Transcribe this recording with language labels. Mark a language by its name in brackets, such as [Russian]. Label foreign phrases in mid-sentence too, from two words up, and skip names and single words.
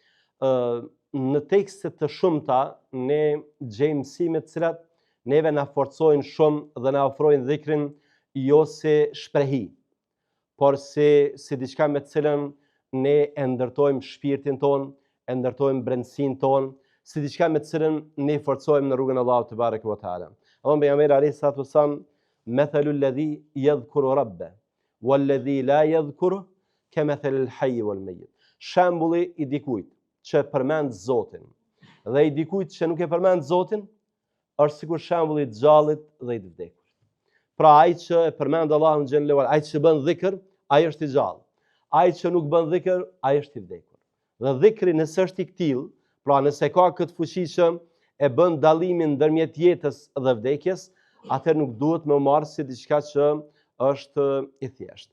[Albanian] Në tekste të shumta ne gjejmë mësime të cilat neve na forcojnë shumë dhe na ofrojnë dhikrin jo si shprehi, por si diçka me të cilën ne e ndërtojmë shpirtin ton, e ndërtojmë brendësinë ton, si diçka me të cilën ne forcojmë në rrugën e Allahut [Arabic] تبارك وتعالى. [Albanian] Allahu pejgamberi [Arabic] عليه الصلاة والسلام: "مثل الذي يذكر ربه والذي لا يذكر كمثل الحي والميت." [Albanian] Shembulli i dikujt që përmend Zotin dhe i dikujt që nuk e përmend Zotin është sikur shembulli i gjallët dhe i të vdekur. Pra ai që e përmend Allahun [Arabic] جل وعلا, [Albanian] ai që bën dhikr, ai është i gjallë. Ai që nuk bën dhikr, ai është i vdekur. Dhe dhikri nëse është i tillë, pra nëse ka këtë fuqi që e bën dallimin ndërmjet jetës dhe vdekjes, atëherë nuk duhet me marrë si diçka që është i thjeshtë.